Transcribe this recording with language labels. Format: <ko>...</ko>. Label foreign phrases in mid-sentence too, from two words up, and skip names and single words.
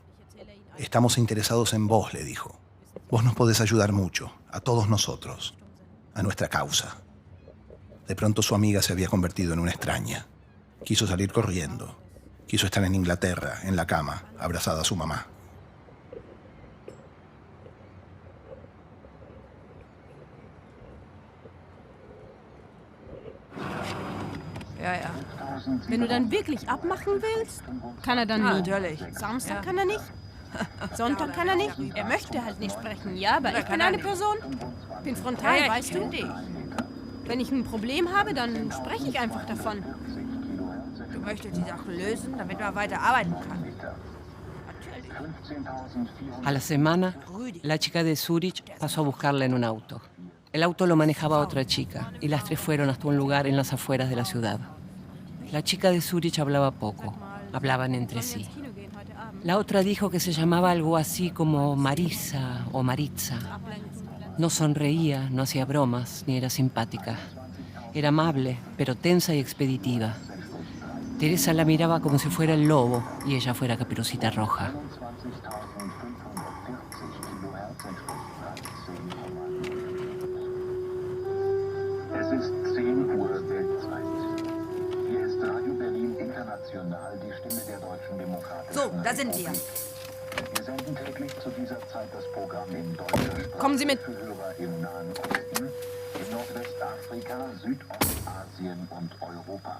<es>Estamos interesados en vos, le dijo. Vos nos podés ayudar mucho, a todos nosotros, a nuestra causa. De pronto su amiga se había convertido en una extraña. Quiso salir corriendo. Quiso estar en Inglaterra, en la cama, abrazada a su mamá.</es> <de>Ja, ja. Wenn du dann wirklich abmachen willst, kann er dann nie. Natürlich. Samstag kann er nicht. Sonntag kann er nicht. Er möchte halt nicht sprechen, ja, aber ich bin eine Person. Bin frontal, weißt du? Wenn ich ein Problem habe, dann spreche ich einfach davon. Du möchtest die Sache lösen, damit man weiter arbeiten kann.</de> <es>A la semana, la chica de Zúrich pasó a buscarla en un auto. El auto lo manejaba otra chica y las tres fueron hasta un lugar en las afueras de la ciudad. La chica de Zurich hablaba poco, hablaban entre sí. La otra dijo que se llamaba algo así como Marisa o Maritza. No sonreía, no hacía bromas, ni era simpática. Era amable, pero tensa y expeditiva. Teresa la miraba como si fuera el lobo y ella fuera Caperucita Roja.</es> <de>Es ist 10 Uhr Weltzeit. Hier ist Radio Berlin International, die Stimme der deutschen Demokratischen So, da sind wir. Wir senden täglich zu dieser Zeit das Programm in deutscher Sprache Kommen Sie mit. für Hörer im Nahen Osten, in Nordwestafrika, Südostasien und Europa.</de>